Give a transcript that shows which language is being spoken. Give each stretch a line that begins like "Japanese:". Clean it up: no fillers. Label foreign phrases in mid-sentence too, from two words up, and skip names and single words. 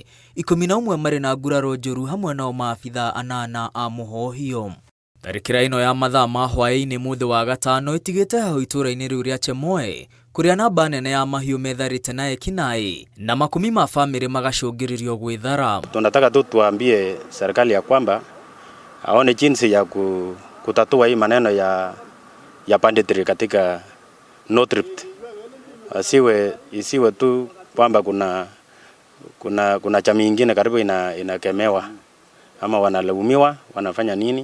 Kikuyu: 11 marĩ na nguraro njũru hamwe nao maabithaa 8 a mũhohio. Tharĩkĩra ĩno ya mathaa ma hwaĩ-inĩ mũthĩ wa gatano ĩtigĩte hau itũũra-inĩ rĩu rĩa Chemoe kũrĩa namba nene ya mahiũ metharĩte na ekinaĩ na makumi ma famĩlĩ magacũngĩrĩrio gwĩthara.
Swahili: Tunataka tu tuambie serikali ya kwamba aone jinsi ya kutatua hii maneno ya banditry katika North Rift. Isiwe tu kwamba kuna jamii nyingine karibu inakemewa ama wanalaumiwa wanafanya nini.